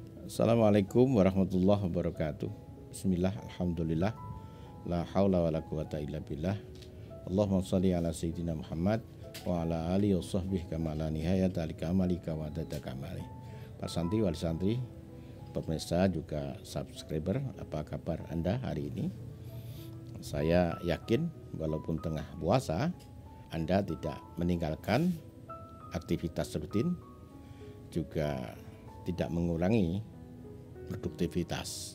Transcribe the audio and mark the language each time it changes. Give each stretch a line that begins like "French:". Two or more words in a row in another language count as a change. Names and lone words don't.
Arabic: السلام عليكم ورحمة الله وبركاته. بسم الله، الحمد لله، لا حول ولا قوة إلا بالله. اللهم صل على سيدنا محمد وعلى آله وصحبه كما لا نهاية لكمالك وعدد كمال.
Indonesian: Para santri, wali santri, pemirsa juga subscriber, apa kabar Anda hari ini? Saya yakin walaupun tengah puasa, Anda tidak meninggalkan aktivitas rutin, juga tidak mengurangi produktivitas.